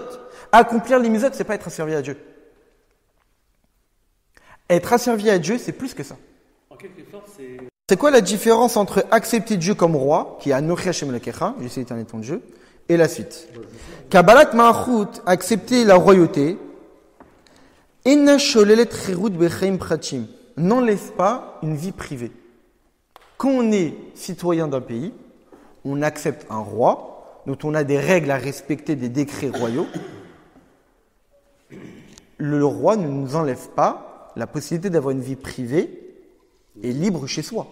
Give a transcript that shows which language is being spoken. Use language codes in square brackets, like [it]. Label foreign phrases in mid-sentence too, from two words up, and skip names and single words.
[fr] Accomplir les mitzvot, c'est pas être asservi à Dieu. Être asservi à Dieu, c'est plus que ça. En quelque sorte, c'est quoi la différence entre accepter Dieu comme roi, qui est [he] אנכי השם אלוקיך, [fr] je suis l'Éternel ton Dieu, et la suite? [he] קבלת מלכות, [fr] accepter la royauté, [he] אינה שוללת חירות בחיים פרטיים, [fr] n'enlève pas une vie privée. Quand on est citoyen d'un pays, on accepte un roi, dont on a des règles à respecter, des décrets royaux. Le roi ne nous enlève pas la possibilité d'avoir une vie privée et libre chez soi.